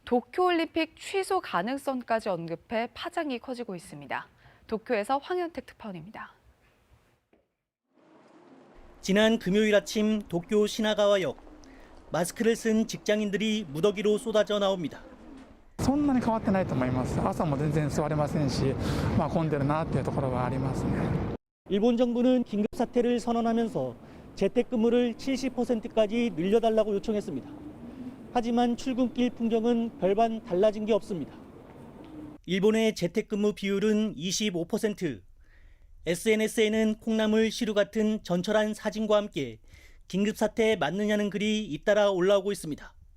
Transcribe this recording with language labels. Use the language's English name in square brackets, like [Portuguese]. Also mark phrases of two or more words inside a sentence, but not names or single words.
[Korean] 도쿄올림픽 취소 가능성까지 언급해 파장이 커지고 있습니다. 도쿄에서 황현택 특파원입니다. 지난 금요일 아침 도쿄 시나가와역. 마스크를 쓴 직장인들이 무더기로 쏟아져 나옵니다. [Japanese] そんなに変わってないと思います。朝も全然座れませんし、混んでるなっていうところはありますね。 [Korean] 일본 정부는 긴급 사태를 선언하면서 재택근무를 70%까지 늘려달라고 요청했습니다. 하지만 출근길 풍경은 별반 달라진 게 없습니다. 일본의 재택근무 비율은 25%. SNS에는 콩나물 시루 같은 전철한 사진과 함께 긴급사태 맞느냐는 글이 잇따라 올라오고 있습니다.